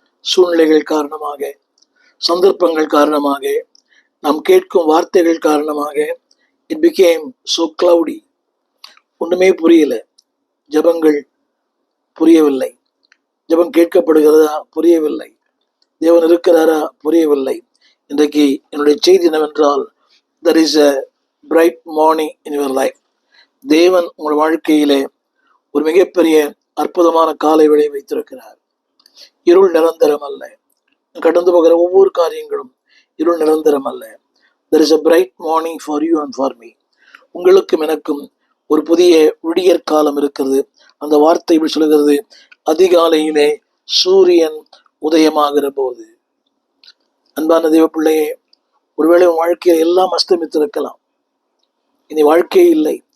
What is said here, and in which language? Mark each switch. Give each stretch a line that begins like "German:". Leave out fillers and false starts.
Tamil: சூழ்நிலைகள் காரணமாக, சந்தர்ப்பங்கள் காரணமாக, நாம் கேட்கும் வார்த்தைகள் காரணமாக
English: it became so cloudy.
Tamil: ஒன்றுமே புரியல. ஜெபங்கள் புரியவில்லை, ஜெபம் கேட்கப்படுகிறதா புரியவில்லை, தேவன் இருக்கிறாரா புரியவில்லை. இன்றைக்கு என்னுடைய செய்தி என்னவென்றால்,
English: there is a bright morning in your life.
Tamil: தேவன் உங்கள் வாழ்க்கையிலே ஒரு மிகப்பெரிய அற்புதமான காலை வேளை வைத்திருக்கிறார். இருள் நிரந்தரம் அல்ல. கடந்து போகிற ஒவ்வொரு காரியங்களும் இருள் நிரந்தரம் அல்ல.
English: There is a bright morning for you and for me.
Tamil: உங்களுக்கும் எனக்கும் ஒரு புதிய விடியற் காலம் இருக்கிறது. அந்த வார்த்தை இப்படி சொல்கிறது, அதிகாலையிலே சூரியன் உதயமாகிற போது. அன்பான தேவ பிள்ளையே, ஒருவேளை உன் வாழ்க்கையில் எல்லாம் அஸ்தமித்திருக்கலாம், இனி வாழ்க்கையே இல்லை.